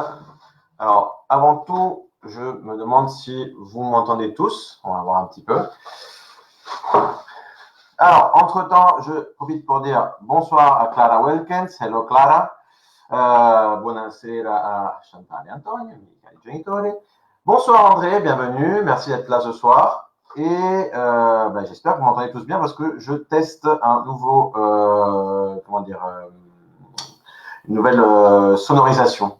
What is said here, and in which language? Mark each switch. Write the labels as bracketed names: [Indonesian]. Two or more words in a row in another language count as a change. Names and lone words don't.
[French] Alors, avant tout, je me demande si vous m'entendez tous. On va voir un petit peu. Alors, entre-temps, je profite pour dire bonsoir à Clara Wilkins. [Italian] Hello Clara. Buonasera a Chantal et Antonio, miei cari genitori. [French] Bonsoir André, bienvenue. Merci d'être là ce soir. Et j'espère que vous m'entendez tous bien parce que je teste un nouveau, une nouvelle sonorisation.